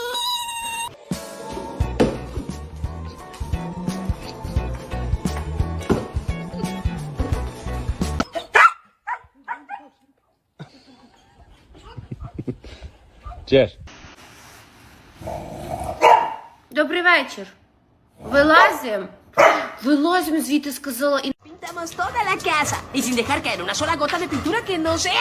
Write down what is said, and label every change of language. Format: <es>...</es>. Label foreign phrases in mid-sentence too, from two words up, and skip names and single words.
<uk>Jess. Добрий вечір. Вилазим. Вилазим звідти, сказала. І</uk> <es>Pintamos toda la casa y sin dejar caer una sola gota de pintura que no sea.</es>